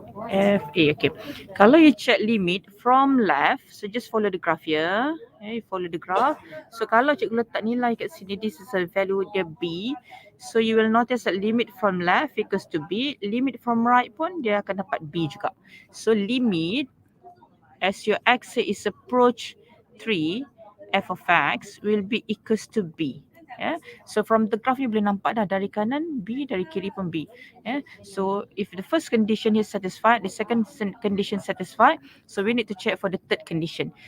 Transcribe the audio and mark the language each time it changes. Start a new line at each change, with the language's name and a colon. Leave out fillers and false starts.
English: F A. Okay.
Malay: Kalau
English: you check limit from left, so just follow the graph here. You follow the graph.
Malay: So kalau cikgu letak nilai kat sini,
English: this is a value
Malay: dia B.
English: So you will notice that limit from left equals to B.
Malay: Limit
English: from right
Malay: pun dia akan dapat B juga.
English: So limit as your x is approach 3, f of x will be equals to B. So from the graph you
Malay: boleh nampak dah dari kanan B, dari kiri pun B.
English: So if the first condition is satisfied, the second condition satisfied, so we need to check for the third condition.